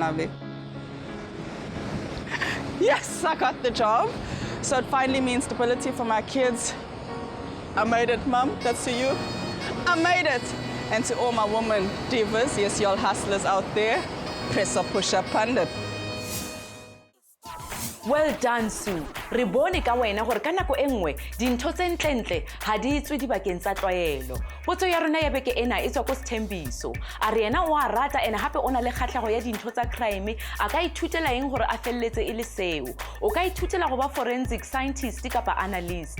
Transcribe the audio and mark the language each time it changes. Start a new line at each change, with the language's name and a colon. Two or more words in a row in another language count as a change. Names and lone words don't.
English: Lovely. Yes, I got the job. So it finally means stability for my kids. I made it, Mum. That's to you. I made it. And to all my women divas, yes, y'all hustlers out there, press up, push up, pundit. Well done, Sue.
Southern Sotho: Re bone ka wena gore ka nako engwe dintho tse ntlentle ha di itswe dibakeng tsa tlwaelo. Potso ya rona ya beke ena e tswa go Sthembiso. A re yena o a rata ene hape ona le kgatlhago ya dintho tsa crime, a ka ithutela eng gore a felletse e le seo. O ka ithutela go ba
English: forensic scientist
Southern Sotho: kapa analyst.